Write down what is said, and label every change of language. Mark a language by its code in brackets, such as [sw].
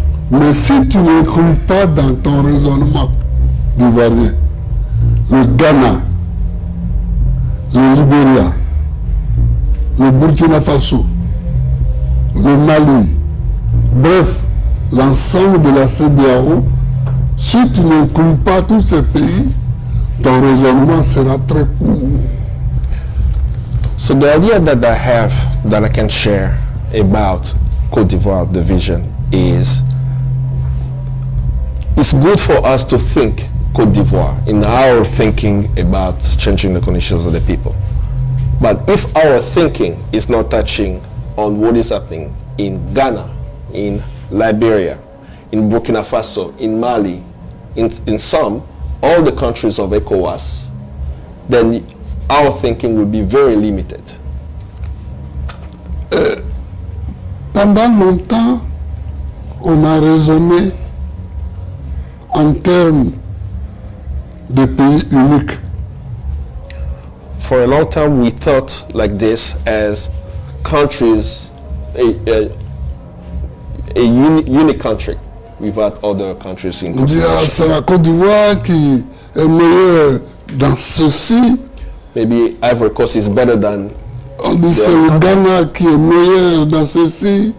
[fr] Mais si tu n'inclus pas dans ton raisonnement d'ivoirien le Ghana, le Libéria, le Burkina Faso, le Mali, bref, l'ensemble de la CEDEAO, si tu n'inclus pas tous ces pays, ton raisonnement sera très court. [en] So the idea that I have, that I can share about Côte d'Ivoire, the vision, is it's good for us to think Côte d'Ivoire in our thinking about changing the conditions of the people. But if our thinking is not touching on what is happening in Ghana, in Liberia, in Burkina Faso, in Mali, in some, all the countries of ECOWAS, then our thinking will be very limited. [fr] Pendant longtemps, on a raisonné en termes de pays uniques. [en] For a long time, we thought like this as countries, a unique country without other countries in [fr] On dit, ah, [en] consideration. [fr] c'est la Côte d'Ivoire qui est meilleure dans ceci. [en] Maybe Ivory Coast is better than, [fr] On dit, c'est le Ghana qui est meilleur dans ceci.